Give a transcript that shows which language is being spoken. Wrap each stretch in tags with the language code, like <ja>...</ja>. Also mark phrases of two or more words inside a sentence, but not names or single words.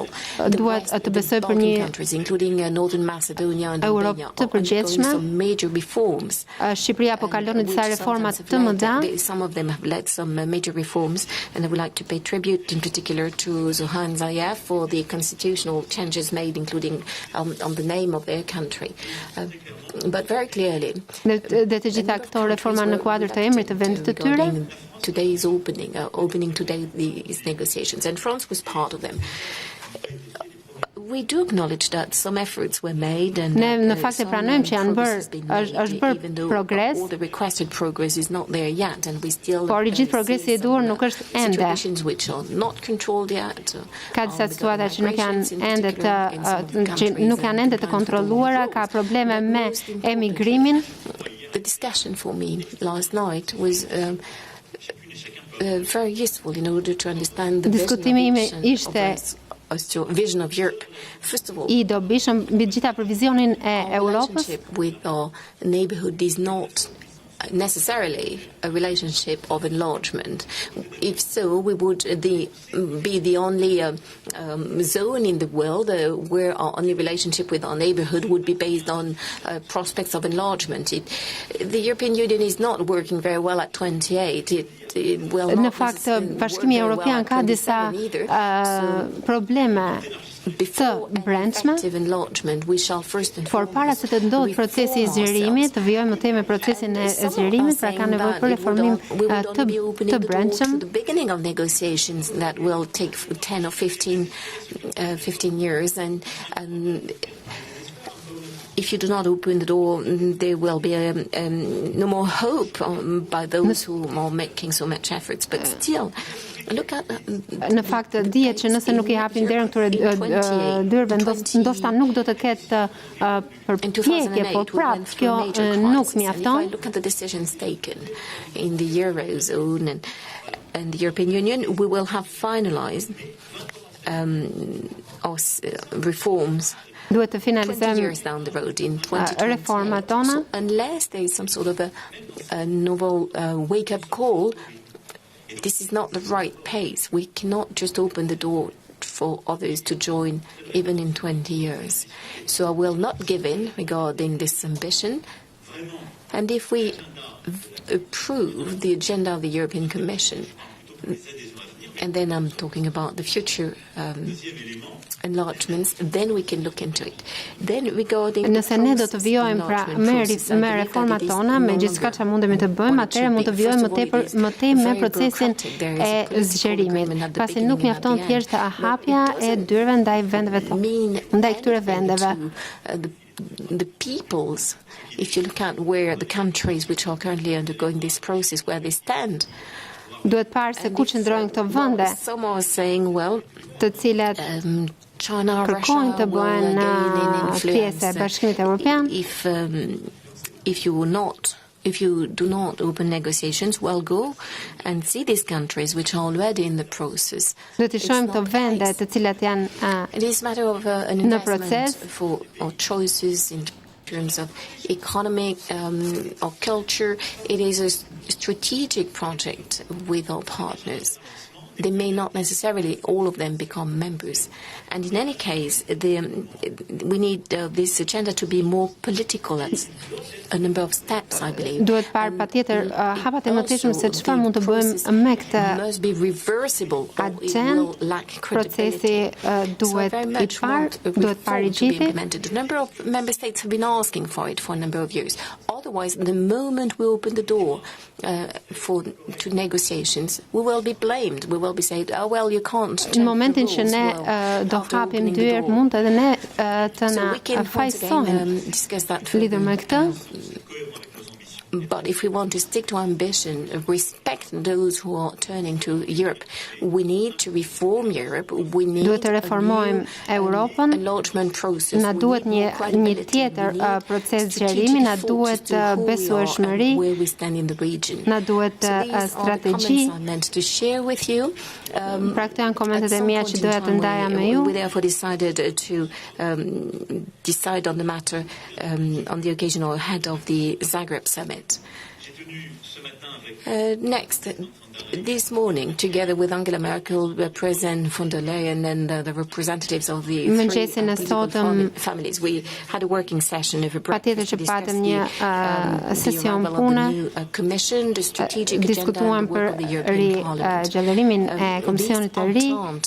<sq>Duhet të besoj për një</sq> <en>countries, including Northern Macedonia and</en> <sq>Europë të përgjithshme.</sq> <en>Some major reforms.</en> <sq>Shqipëria po kalon disa reforma të mëdha.</sq> <en>Some of them have led some major reforms, and I would like to pay tribute in particular to Zohan Zaev for the constitutional changes made, including on the name of their country. But very clearly,</en> <sq>dhe të gjitha këto reforma në kuadër të emrit të vendit të tyre.</sq> <en>Today's opening today these negotiations, and France was part of them. We do acknowledge that some efforts were made, and</en> <sq>ne në fakt e pranojmë që janë është bërë progres.</sq> <en>All the requested progress is not there yet, and we still.</en> <sq>Por I gjithë progresi I duhur nuk është ende.</sq> <en>Situations which are not controlled yet.</en> <sq>Ka disa situata që nuk janë ende të kontrolluara, ka probleme me emigrimin.</sq> <en>The discussion for me last night was very useful in order to understand the vision of Europe. First of all,</en> <sq>I dobishëm mbi të gjitha për vizionin e Europës.</sq> <en>With our neighborhood is not necessarily a relationship of enlargement. If so, we would be the only zone in the world where our only relationship with our neighborhood would be based on prospects of enlargement. The European Union is not working very well at 28.</en> <sq>Në fakt, Bashkimi Europian ka disa probleme të brendshme, por para se të ndodhë procesi I zgjerimit, të vijojmë të me procesin e zgjerimit, pra ka nevojë për reformim të brendshëm.</sq> <en>The beginning of negotiations that will take 10 or 15 years, and if you do not open the door, there will be no more hope by those who are making so much efforts. But still, look at</en> <sq>në fakt dihet që nëse nuk I hapin derën këtyre dyrëve, ndoshta nuk do të ketë përpjekje, por prapë kjo nuk mjafton.</sq> <en>Look at the decisions taken in the Eurozone and the European Union, we will have finalized our reforms.</en> <sq>Duhet të finalizojmë reformat tona.</sq> <en>Unless there is some sort of a novel wake-up call, this is not the right pace. We cannot just open the door for others to join even in 20 years. So I will not give in regarding this ambition. And if we approve the agenda of the European Commission, and then I'm talking about the future enlargements, then we can look into it. Then regarding</en> <sq>nëse ne do të vijojmë pra me reformat tona, me gjithçka që mundemi të bëjmë, atëherë mund të vijojmë më tej me procesin e zgjerimit. Pasi nuk mjafton thjesht hapja e dyrëve ndaj vendeve tona, ndaj këtyre vendeve.</sq> <en>The peoples, if you look at where the countries which are currently undergoing this process, where they stand,</en> <sq>duhet parë se ku qëndrojnë këto vende, të cilat kërkojnë të bëhen pjesë e Bashkimit Europian.</sq> <en>If you do not open negotiations, well, go and see these countries which are already in the process.</en> <sq>Do të shohim këto vende të cilat janë</sq> <en>it is a matter of an investment for our choices in terms of economic or culture. It is a strategic project with our partners. They may not necessarily, all of them, become members. And in any case, we need this agenda to be more political at a number of steps, I believe.</en> <sq>Duhet parë patjetër hapat e mëtejshëm se çfarë mund të bëjmë me këtë</sq> <en>must be reversible, or it will lack credibility.</en> <sq>Duhet duhet parë gjithë.</sq> <en>A number of member states have been asking for it for a number of years. Otherwise, the moment we open the door to negotiations, we will be blamed. We will well be said, oh, well, you can't</en> <sq>Në momentin që ne do hapim dyert, mund edhe ne të na fajsojnë lidhur me këtë.</sq> <en>But if we want to stick to ambition, respect those who are turning to Europe, we need to reform Europe. We need</en> <sq>duhet të reformojmë Europën. Na duhet një tjetër proces zgjerimi, na duhet besueshmëri, na duhet strategji. Pra këto janë komentet e mia që doja të ndaja me ju.</sq> <en>We therefore decided to decide on the matter on the occasion or ahead of the Zagreb summit. Next, this morning, together with Angela Merkel, President von der Leyen, and the representatives of the three political families, we had a working session over breakfast to discuss the arrival of the new Commission, the strategic agenda, and the work of the European Parliament.</en>